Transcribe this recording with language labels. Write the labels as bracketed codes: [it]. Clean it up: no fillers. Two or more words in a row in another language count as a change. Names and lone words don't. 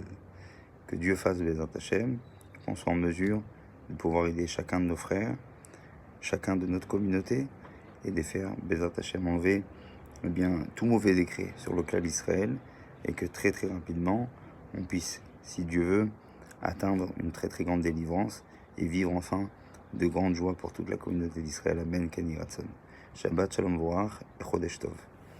[fr] Que Dieu fasse [he] בעזרת השם, [fr] qu'on soit en mesure de pouvoir aider chacun de nos frères, chacun de notre communauté, et de faire [he] בעזרת השם [fr] enlever tout mauvais décret sur le clan d'Israël, et que très très rapidement, on puisse, si Dieu veut, atteindre une très très grande délivrance et vivre enfin de grandes joies pour toute la communauté d'Israël. [he] אמן, כן יהי רצון. שבת שלום ומבורך et חודש טוב.